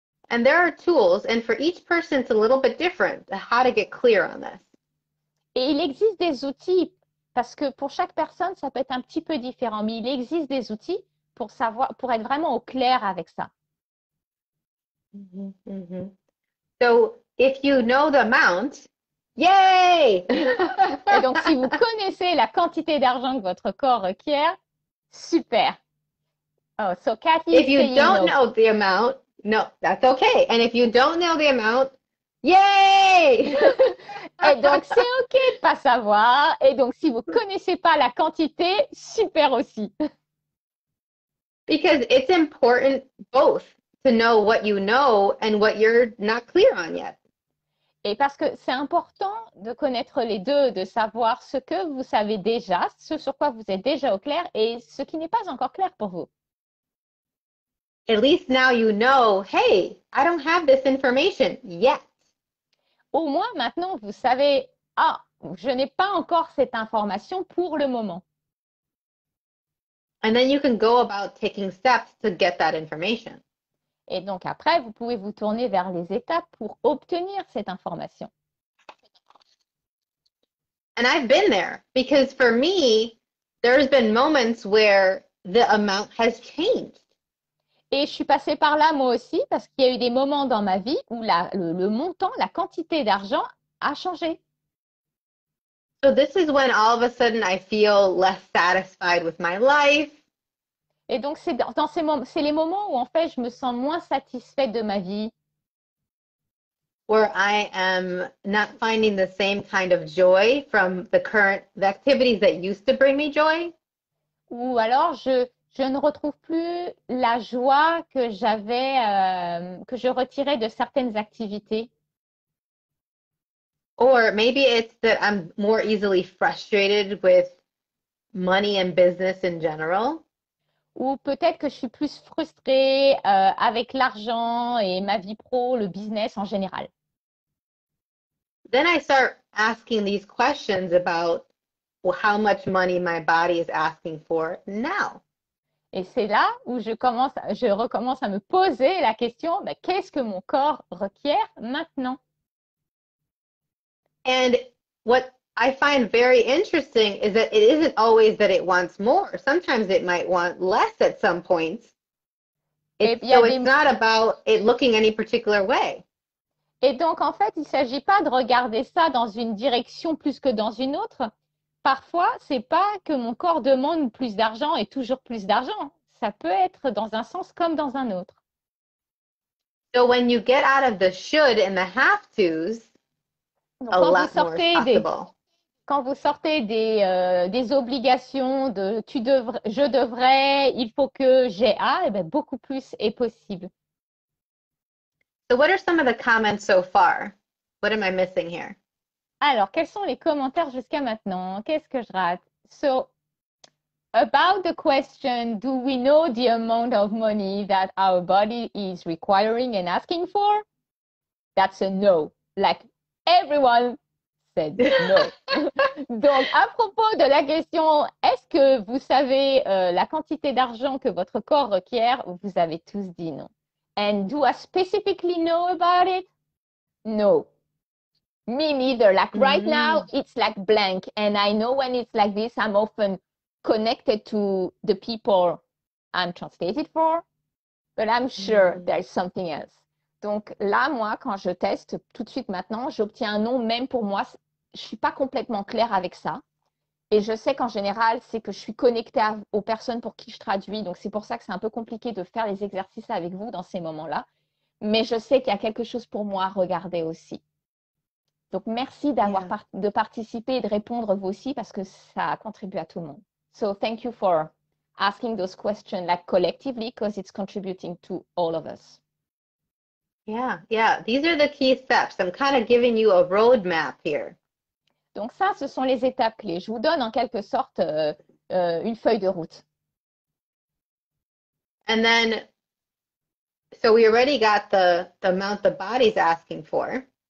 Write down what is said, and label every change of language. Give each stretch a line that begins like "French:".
English: And there are tools, and for each person, it's a little bit different, how to get clear on this.
French: Et il existe des outils, parce que pour chaque personne, ça peut être un petit peu différent, mais il existe des outils pour être vraiment au clair avec ça.
English: So, if you know the amount, yay!
French: Et donc, si vous connaissez la quantité d'argent que votre corps requiert, super.
English: Oh, so Cathy, if you don't know the amount, no, that's okay. And if you don't know the amount, yay!
French: Et donc, c'est OK de ne pas savoir. Et donc, si vous ne connaissez pas la quantité, super aussi.
English: Because it's important both to know what you know and what you're not clear on yet.
French: Et parce que c'est important de connaître les deux, de savoir ce que vous savez déjà, ce sur quoi vous êtes déjà au clair et ce qui n'est pas encore clair pour vous.
English: At least now you know, hey, I don't have this information yet.
French: Au moins, maintenant, vous savez, je n'ai pas encore cette information pour le moment.
English: And then you can go about taking steps to get that information.
French: Et donc après, vous pouvez vous tourner vers les étapes pour obtenir cette information.
English: And I've been there because for me, there's been moments where the amount has changed.
French: Et je suis passée par là moi aussi parce qu'il y a eu des moments dans ma vie où le montant, la quantité d'argent a changé.
English: So this is when all of a sudden I feel less satisfied with my life.
French: Et donc, c'est les moments où, en fait, je me sens moins satisfaite de ma vie.
English: Where I am not finding the same kind of joy from the activities that used to bring me joy.
French: Ou alors, je ne retrouve plus la joie que je retirais de certaines activités.
English: Or maybe it's that I'm more easily frustrated with money and business in general.
French: Ou peut-être que je suis plus frustrée avec l'argent et ma vie pro, le business en général.
English: Then I start asking these questions about how much money my body is asking for now.
French: Et c'est là où je recommence à me poser la question, qu'est-ce que mon corps requiert maintenant?
English: And what I find very interesting is that it isn't always that it wants more. Sometimes it might want less at some points. So it's not about it looking any particular way.
French: Et donc, en fait, il ne s'agit pas de regarder ça dans une direction plus que dans une autre. Parfois, ce n'est pas que mon corps demande plus d'argent et toujours plus d'argent. Ça peut être dans un sens comme dans un autre.
English: So when you get out of the should and the have tos,
French: donc,
English: a lot more is possible.
French: Quand vous sortez des obligations de je devrais, il faut que j'ai et bien beaucoup plus est possible.
English: So what are some of the comments so far? What am I missing here?
French: Alors, quels sont les commentaires jusqu'à maintenant? Qu'est-ce que je rate?
English: So, about the question, do we know the amount of money that our body is requiring and asking for? That's a no. Like everyone said no.
French: Donc, à propos de la question, est-ce que vous savez la quantité d'argent que votre corps requiert? Vous avez tous dit non.
English: And do I specifically know about it? No. Me neither. Like right now, it's like blank. And I know when it's like this, I'm often connected to the people I'm translated for, but I'm sure there's something else.
French: Donc là, moi, quand je teste tout de suite maintenant, j'obtiens un nom même pour moi. Je suis pas complètement claire avec ça. Et je sais qu'en général, c'est que je suis connectée aux personnes pour qui je traduis. Donc c'est pour ça que c'est un peu compliqué de faire les exercices avec vous dans ces moments-là. Mais je sais qu'il y a quelque chose pour moi à regarder aussi. Donc merci de participer et de répondre vous aussi parce que ça contribue à tout le monde.
English: So thank you for asking those questions like collectively because it's contributing to all of us. Yeah, yeah. These are the key steps. I'm kind of giving you a roadmap here.
French: Donc ça, ce sont les étapes clés. Je vous donne en quelque sorte une feuille de route.
English: And then, so we already got the amount the body's asking for.